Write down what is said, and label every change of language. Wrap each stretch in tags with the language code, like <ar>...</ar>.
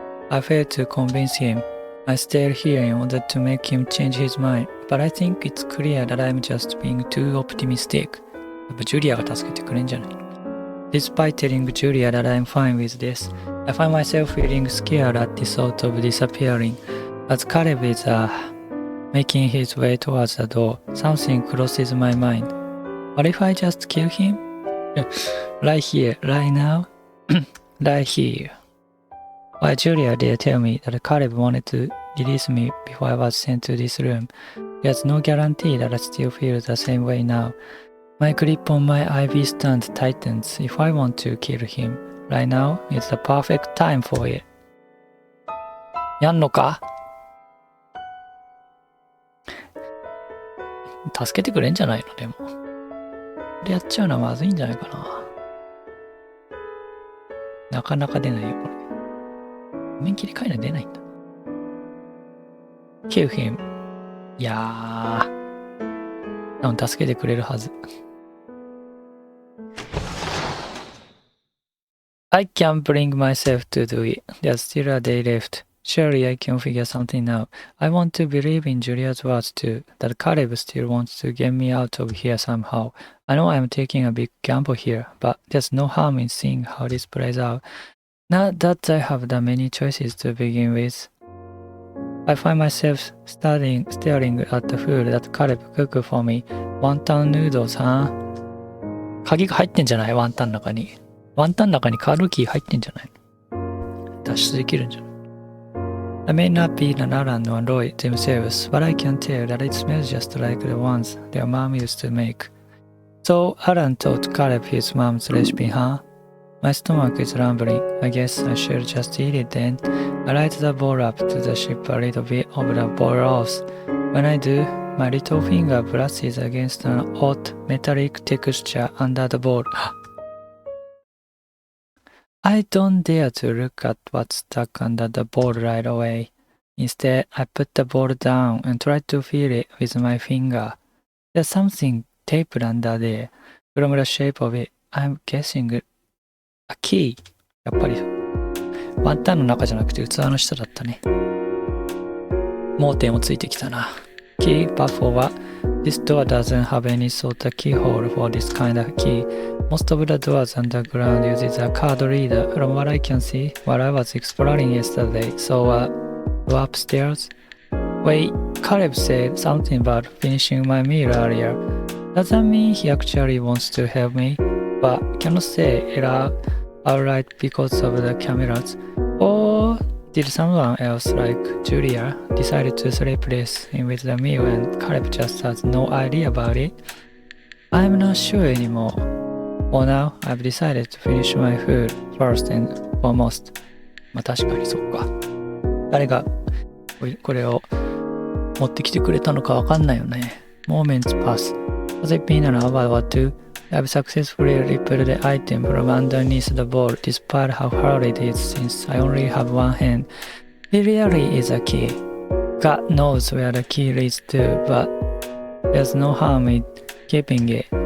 <en>I failed to convince him. I stayed here in order to make him change his mind, but I think it's clear that I'm just being too optimistic.</en> <ja>やっぱジュリアが助けてくれんじゃない。</ja> <en>Despite telling Julia that I'm fine with this, I find myself feeling scared at the thought of disappearing. As Caleb is making his way towards the door, something crosses my mind. What if I just kill him? Right here, right now, right here. Why Julia did tell me that Caleb wanted to release me before I was sent to this room. There's no guarantee that I still feel the same way now. My grip on my IV stand tightens. If I want to kill him, right now is the perfect time for it.</en> <ja>やんのか？助けてくれんじゃないのでも。これやっちゃうのはまずいんじゃないかな。なかなか出ないよ、これ。画面切り替えないと出ないんだ。</ja> <en>Kill him.</en> <ja>いやー。多分助けてくれるはず。</ja> <en>I can't bring myself to do it. There's still a day left. Surely I can figure something out. I want to believe in Julia's words too, that Caleb still wants to get me out of here somehow. I know I'm taking a big gamble here, but there's no harm in seeing how this plays out. Not that I have that many choices to begin with. I find myself staring at the food that Caleb cooked for me. Wonton noodles, huh?</en> <ja>鍵が入ってんじゃない？ワンタンの中に。ワンタンの中にカードキー入ってんじゃないの？脱出できるんじゃない？</ja> <en>I may not be an Alan or Roy themselves, but I can tell that it smells just like the ones their mom used to make. So Alan taught Caleb his mom's recipe, huh? My stomach is rumbling. I guess I should just eat it then. I light the bowl up to the ship a little bit of the bowl rolls. When I do, my little finger brushes against an odd metallic texture under the bowl. I don't dare to look at what's stuck under the bowl right away. Instead, I put the bowl down and try to feel it with my finger. There's something taped under there. From the shape of it, I'm guessing a key.</en> <ja>やっぱりワンタンの中じゃなくて器の下だったね。盲点もついてきたな。</ja> <en>Key but for what? This door doesn't have any sort of keyhole for this kind of key. Most of the doors underground uses a card reader. From what I can see, while I was exploring yesterday, so go upstairs. Wait, Caleb said something about finishing my meal earlier. Does that mean he actually wants to help me? But cannot say it outright because of the cameras. Or did someone else, like Julia, decide to sleep less in with the meal and Caleb just has no idea about it? I'm not sure anymore. For now, I've decided to finish my food first and foremost.</en> <ja>まあ確かにそっか。誰がこれを持ってきてくれたのかわかんないよね。</ja> <en>Moments pass. Has it been an hour or two? I've successfully ripped the item from underneath the bowl despite how hard it is since I only have one hand. It really is a key. God knows where the key leads to, but there's no harm in keeping it.</en>